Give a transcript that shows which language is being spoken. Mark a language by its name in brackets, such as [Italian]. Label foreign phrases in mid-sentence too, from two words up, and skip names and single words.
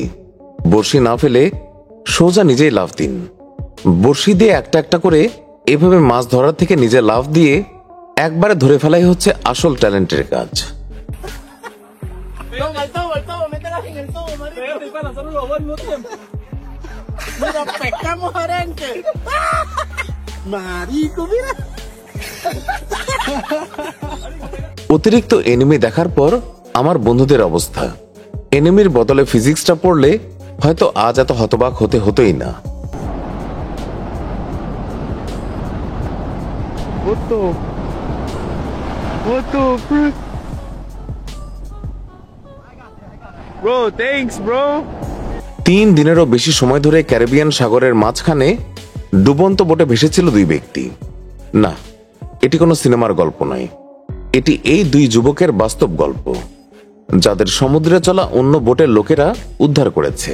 [Bangla] বড়শি না ফেলে সোজা নিজেই লাফ দিন। বড়শি দিয়ে একটা একটা করে এভাবে মাছ ধরার থেকে নিজে লাফ দিয়ে একবারে ধরে ফেলাই হচ্ছে আসল ট্যালেন্টের কাজ। [Spanish] Toma el tubo, mételas en el tubo, marico. Estoy para lanzarlo los dos al mismo tiempo. Mira, pescamos arenque. Marico, mira. [Bangla] অতিরিক্ত এনিমি দেখার পর আমার বন্ধুদের অবস্থা। এনিমির বদলে ফিজিক্সটা পড়লে হয়তো আজ এত হতবাক হতে হতোই না। [English] What the frick? Bro, thanks, bro. [Bangla] 3 দিনেরও বেশি সময় ধরে ক্যারিবিয়ান সাগরের মাঝখানে ডুবন্ত বোটে ভেসেছিল 2 ব্যক্তি। না, এটি কোনো সিনেমার গল্প নয়, এটি এই 2 যুবকের বাস্তব গল্প, যাদের সমুদ্রে চলা অন্য বোটের লোকেরা উদ্ধার করেছে।